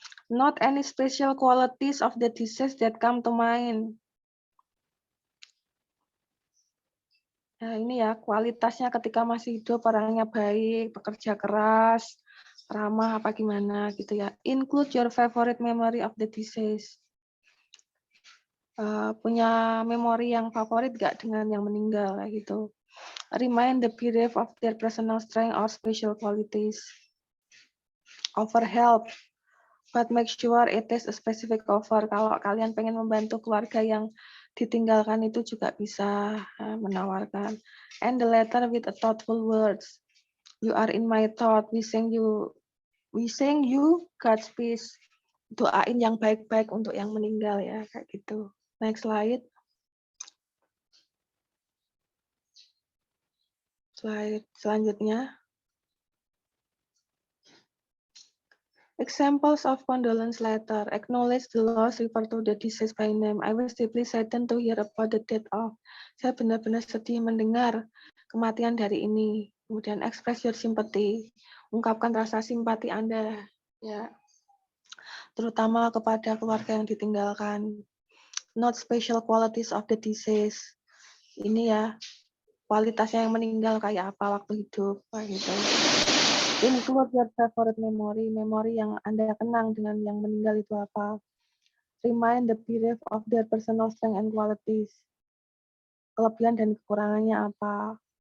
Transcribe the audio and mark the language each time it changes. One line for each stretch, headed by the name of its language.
English: Not any special qualities of the deceased that come to mind.
Indonesian: Nah, ini ya, kualitasnya ketika masih hidup, orangnya baik, bekerja keras, ramah, apa gimana gitu ya.
English: Include your favorite memory of the deceased.
Indonesian: Punya memori yang favorit gak dengan yang meninggal, kayak gitu.
English: Remind the bereaved of their personal strength or special qualities. Offer help, but make sure it is a specific offer.
Indonesian: Kalau kalian pengen membantu keluarga yang ditinggalkan itu juga bisa menawarkan.
English: And the letter with a thoughtful words. You are in my thought. We sing you God's peace.
Indonesian: Doain yang baik-baik untuk yang meninggal ya, kayak gitu.
English: Next slide.
Indonesian: Slide selanjutnya.
English: Examples of condolence letter. Acknowledge the loss, refer to the deceased by name. I was deeply saddened to hear about the death of.
Indonesian: Saya benar-benar sedih mendengar kematian dari ini. Kemudian
English: express your sympathy.
Indonesian: Ungkapkan rasa simpati Anda. Ya. Terutama kepada keluarga yang ditinggalkan.
English: Not special qualities of the deceased.
Indonesian: Ini ya, kualitasnya yang meninggal kayak apa waktu hidup, kayak gitu.
English: Include your favorite memory,
Indonesian: memori yang Anda kenang dengan yang meninggal itu apa.
English: Remind the bereaved of their personal strength and qualities.
Indonesian: Kelebihan dan kekurangannya apa.